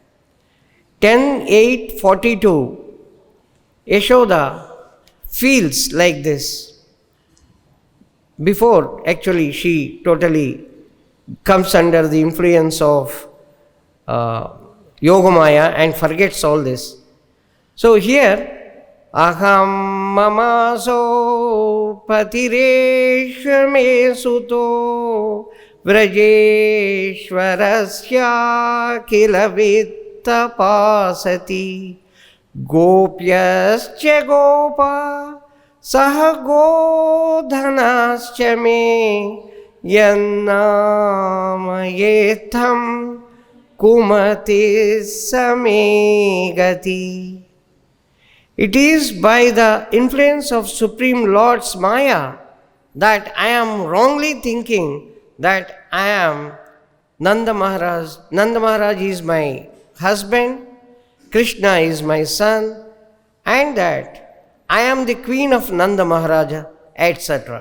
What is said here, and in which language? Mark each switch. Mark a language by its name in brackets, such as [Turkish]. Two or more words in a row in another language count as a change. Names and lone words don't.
[English] 10:8:42, Yashoda feels like this. Before, actually, she totally comes under the influence of Yogamaya and forgets all this. So here, [Sanskrit] Aham mamaso patireshme suto vrajeshwarasya kilavit tapasati gopyascha gopa sahagodhanascha me yannamayetam kumati samegati. [English] It is by the influence of Supreme Lord's Maya that I am wrongly thinking that I am Nanda Maharaj. Nanda Maharaj is my husband, Krishna is my son, and that I am the queen of Nanda Maharaja, etc.